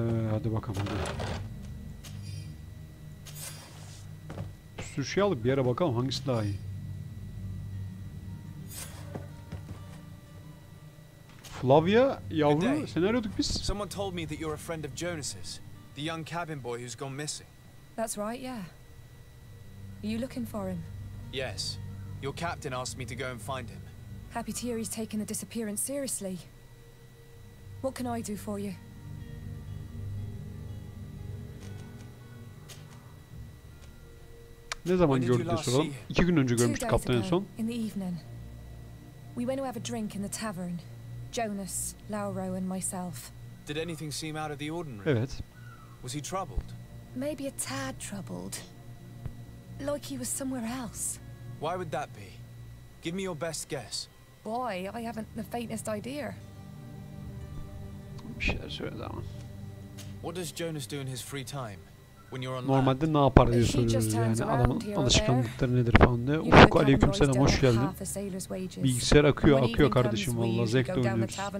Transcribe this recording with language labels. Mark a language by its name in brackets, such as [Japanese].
[Turkish] Hadi bakalım hadi. Bir sürü şey aldık. Bir yere bakalım hangisi daha iyi. Flavia yavru, seni arıyorduk biz. [English] Someone told me that you're a friend of Jonas's, the young cabin boy who's gone missing. That's right, yeah. Are you looking for him? Yes. Your captain asked me to go and find him. Happy to hear he's taken the disappearance seriously. What can I do for you? [Turkish] Ne zaman gördük diye soralım. 2 gün önce görmüştük kaptanı en son. [English] In the evening. We went to have a drink in the tavern. Jonas, Lauro and myself. Did anything seem out of the ordinary? [Turkish] Evet. [English] Was he troubled? Maybe a tad troubled. Like he was somewhere else. Why would that be? Give me your best guess. Boy, I haven't the faintest idea. [Turkish] Bir şeyler söyledi ama. [English] What does Jonas do in his free time? When you're on [Turkish] Normalde ne yapar diye soruyoruz yani. Adamın alışkanlıkları nedir falan diye. Ufuk aleykümselam, hoş geldin. Bilgisayar akıyor kardeşim vallahi, zevkle oynuyoruz.